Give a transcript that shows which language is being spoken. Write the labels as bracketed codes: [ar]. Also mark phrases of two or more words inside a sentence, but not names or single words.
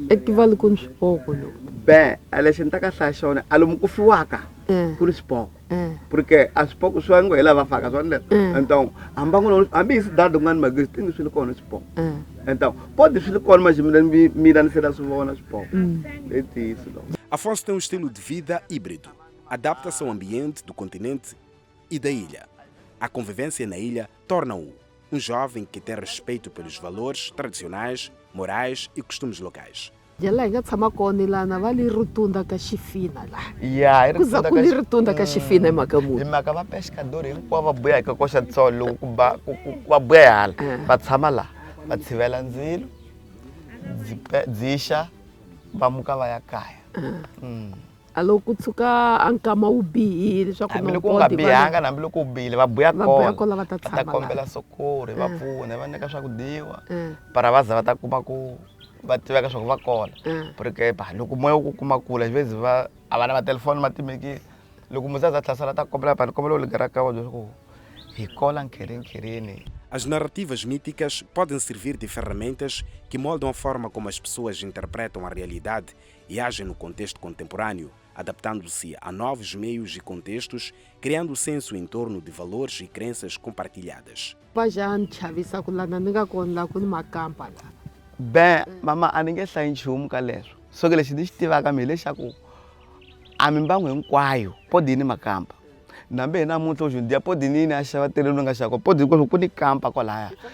[ts] etivali ku ni swipoko lo be a lexi ni ta ka hlaya xona a lomu ku fiwaka ku ri swipoko porque a swipoko swi va ngo hi lava faka swona leswi então hambi hi sidada kun'wana magezi tingi swi li kona swipoko [pt] então pode [ts] swi li kona manje mina ni se na swi vona swipoko letiyiso lo. [pt] Afonso tem um estilo de vida híbrido, adapta-se ao ambiente do continente e da ilha. A convivência na ilha torna-o um jovem que tem respeito pelos valores tradicionais, morais e costumes locais. [ts] jela hi nga tshama kona lana va li rutunda ka xifina ya ku za ku li rutunda ka xifina hi mhaka muni hi mhaka va pescadori hinkwavo va buya hi kokoxa ntsolo loko va buya hala va tshama laha va tshivela ndzilo dzixa va muka va ya kaya a loko ku tshuka a nkama wu bihile leswaku hambiloko u nga bihanga na hambiloko u bihile va buya kona va ta ta kombela sokori va pfuna va nyika swakudyiwa para va za va ta kuma ku va tiveka swa ku va kona porque loko moya wu ku kuma kula xivezi va a va na matelefoni ma timekile loko muzaza thlasala ta kombela pani kombela u ligara ka wona leswaku hi kola nkhirini. [pt] As narrativas míticas podem servir de ferramentas que moldam a forma como as pessoas interpretam a realidade e agem no contexto contemporâneo, adaptando-se a novos meios e contextos, criando senso em torno de valores e crenças compartilhadas. [ts] Pajani chavisa ku lana ni nga kona la ku ni makampa la. Bem, mama a ni nge hlayi nchumu ka leswo so ke lexi ni xi tivaka mi lexaku a mimbangu hinkwayo podi ni makamba nambe hi namuntlha u xundiya podi nini a xava tele ni nga xava podi hinkwaswo ku ni kampa kwalaya